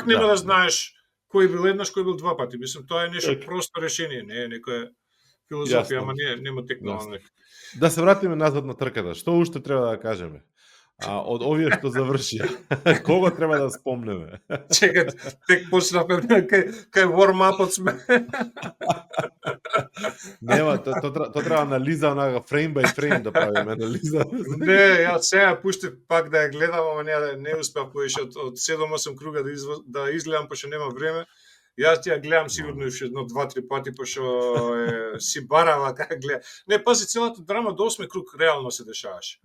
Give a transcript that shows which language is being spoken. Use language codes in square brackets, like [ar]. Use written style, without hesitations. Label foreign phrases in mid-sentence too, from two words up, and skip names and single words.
[mk] нема да знаеш кој бил еднаш, кој бил два пати. Мислам, тоа е нешто просто решение, не е некоја филозофија, ама нема текнално. Да се вратиме назад на трката. Што уште треба да кажеме? Од овие што завршија, кого треба да спомнеме? Чекај, тек почнавме кај warm-upот сме. Нема, тоа треба анализа, онага [en] frame by frame [mk] да правиме анализа. Не, ја сега пуштив пак да ја гледам, ама не успеав повеќе од 7-8 круга да изгледам, пошто нема време. Јас ја гледам сигурно уште 2-3 пати, пошто си барава како гледа. Не, пази, целата драма до 8 круг реално се дешаваше.